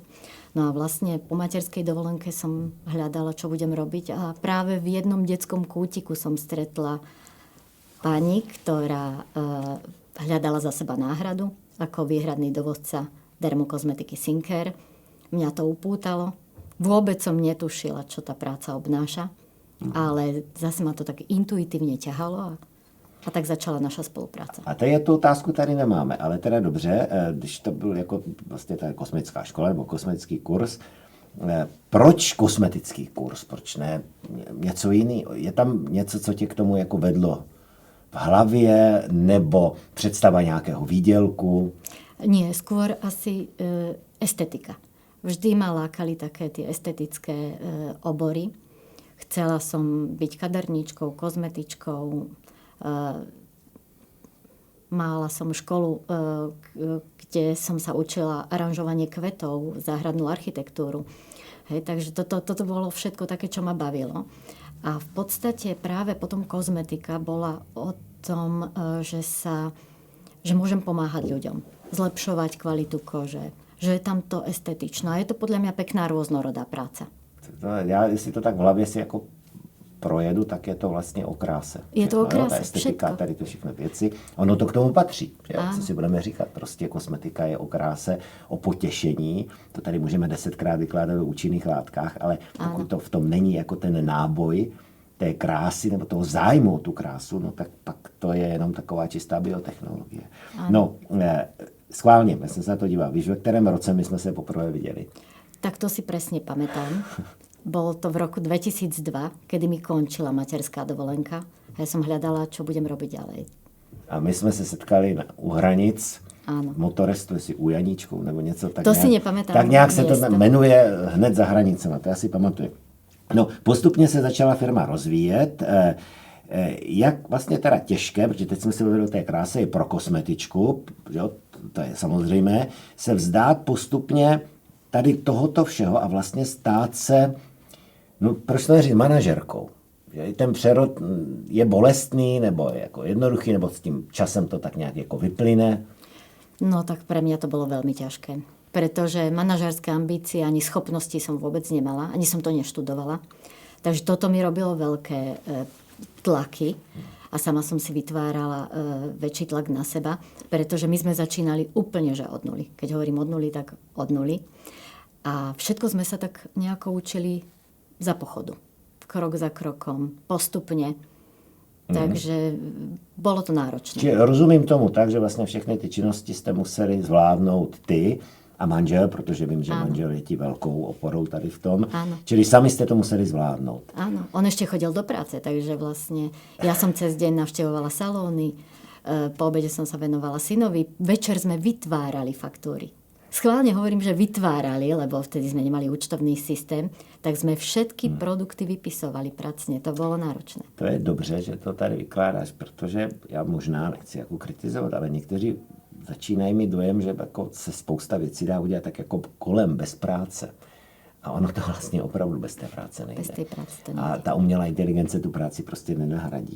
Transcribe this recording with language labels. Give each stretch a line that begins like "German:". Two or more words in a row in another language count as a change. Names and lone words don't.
Slovak: No a vlastne po materskej dovolenke som hľadala, čo budem robiť a práve v jednom detskom kútiku som stretla pani, ktorá hľadala za seba náhradu ako výhradný dovozca dermokozmetiky Syncer. Mňa to upútalo. Vôbec som netušila, čo tá práca obnáša, ale zase ma to tak intuitívne ťahalo a tak začala naša spolupráca.
Czech: A tady tu otázku tady nemáme, ale teda dobře, když to byl jako vlastně ta kosmetická škola nebo kosmetický kurz, proč kosmetický kurz, proč ne něco jiný? Je tam něco, co tě k tomu jako vedlo v hlavě nebo představa nějakého výdělku?
Slovak: Nie, skôr asi estetika. Vždy ma lákali také tie estetické obory. Chcela som byť kaderníčkou, kozmetičkou. Mala som školu, kde som sa učila aranžovanie kvetov, záhradnú architektúru. Hej, takže toto bolo všetko také, čo ma bavilo. A v podstate práve potom kozmetika bola o tom, že môžem pomáhať ľuďom, zlepšovať kvalitu kože, že je tam to estetično. A je to podľa mňa pekná rôznorodá práca.
Czech: Já, jestli to tak v hlavě si jako projedu, tak je to vlastně o kráse. Je to o kráse, ta estetika,
Slovak: všetko.
Czech: tady to všechny věci. Ono to k tomu patří. Co si budeme říkat? Prostě kosmetika je o kráse, o potěšení. To tady můžeme 10krát vykládat o účinných látkách, ale pokud to v tom není jako ten náboj té krásy nebo toho zájmu o tu krásu, no tak pak to je jenom taková čistá biotechnologie. No, schválně, já jsem se na to díval. Víš, ve kterém roce my jsme se poprvé viděli?
Slovak: Tak to si presne pamätám. Bolo to v roku 2002, kedy mi končila materská dovolenka. A ja som hľadala, čo budem robiť ďalej.
Czech: A my jsme se setkali u hranic,
Slovak: Áno.
Czech: v motorestu, jestli u Janíčkou nebo něco. Tak
Slovak: To
Czech: nějak,
Slovak: si nepamätám.
Czech: Tak nějak se to
Slovak: miesto.
Czech: jmenuje hned za hranicema, to já si pamatuju. No, postupně se začala firma rozvíjet. Jak vlastně teda těžké, protože teď jsme se bavili o té kráse, je pro kosmetičku, jo, to je samozřejmé, se vzdát postupně tady tohoto všeho a vlastně stát se, no proč to neříct, manažerkou. Že ten přerod je bolestný, nebo je jako jednoduchý, nebo s tím časem to tak nějak jako vyplyne?
Slovak: No tak pre mňa to bolo veľmi ťažké. Pretože manažerské ambície ani schopnosti som vôbec nemala, ani som to neštudovala. Takže toto mi robilo veľké tlaky a sama som si vytvárala väčší tlak na seba, pretože my sme začínali úplne, že od nuly. Keď hovorím od nuly, tak od nuly. A všetko sme sa tak nejako učili za pochodu. Krok za krokom, postupne. Takže bolo to náročné.
Czech: Čiže rozumím tomu tak, že vlastně všechny ty činnosti jste museli zvládnout ty A manžel, protože vím, že
Slovak: Áno.
Czech: manžel je ti velkou oporou tady v tom.
Slovak: Áno.
Czech: Čili sami jste to museli zvládnout.
Slovak: Áno, on ešte chodil do práce, takže vlastne ja som cez deň navštevovala salóny, po obede som sa venovala synovi, večer sme vytvárali faktúry. Schválne hovorím, že vytvárali, lebo vtedy sme nemali účtovný systém, tak sme všetky produkty vypisovali pracne. To bolo náročné.
Czech: To je dobře, že to tady vykládáš, protože já možná nechci jako kritizovat, ale někteří začínají mít dojem, že jako se spousta věcí dá udělat tak jako kolem bez práce. A ono to vlastně opravdu bez té práce nejde. Bez té práce to nejde. A ta umělá inteligence tu práci prostě nenahradí.